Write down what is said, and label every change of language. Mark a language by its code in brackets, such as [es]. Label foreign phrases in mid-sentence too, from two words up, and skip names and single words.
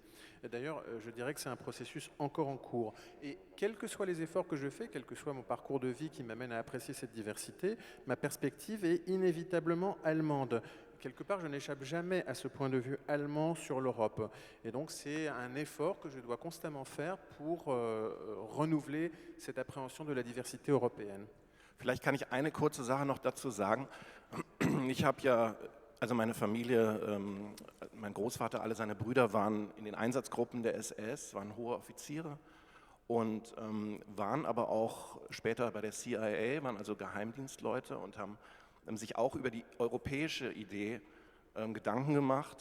[fr] Et d'ailleurs, je dirais que c'est un processus encore en cours. Et quels que soient les efforts que je fais, quel que soit mon parcours de vie qui m'amène à apprécier cette diversité, ma perspective est inévitablement allemande. Quelque part, je n'échappe jamais à ce point de vue allemand sur l'Europe. Et donc, c'est un effort que je dois constamment faire pour renouveler cette appréhension de la diversité européenne. [de] Vielleicht kann ich eine kurze Sache noch dazu sagen. Ich habe ja, also meine Familie, mein Großvater, alle seine Brüder waren in den Einsatzgruppen der SS, waren hohe Offiziere und waren aber auch später bei der CIA, waren also Geheimdienstleute und haben sich auch über die europäische Idee Gedanken gemacht.